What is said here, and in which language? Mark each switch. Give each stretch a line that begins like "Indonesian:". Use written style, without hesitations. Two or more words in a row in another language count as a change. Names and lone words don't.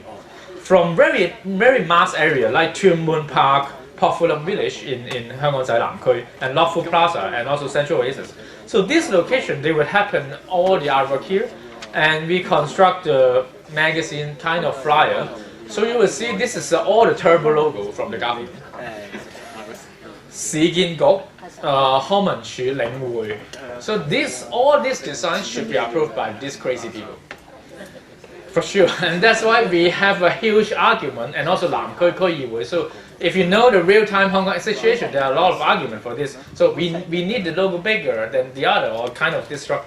English: From very mass area like Tuen Mun Park, Pok Fu Lam Village in Hong Kong Zai Lam Kui, and Lok Fu Plaza, and also Central Oasis. So this location, they will happen all the artwork here, and we construct the magazine kind of flyer. So you will see this is all the turbo logo from the government.
Cantonese: 市建局、康文署領會.
English: So all these designs should be approved by these crazy people. For sure, and that's why we have a huge argument, and also Nam Kui 區議會. So if you know the real-time Hong Kong situation, there are a lot of argument for this. So we need the logo bigger than the other, or kind of this structure.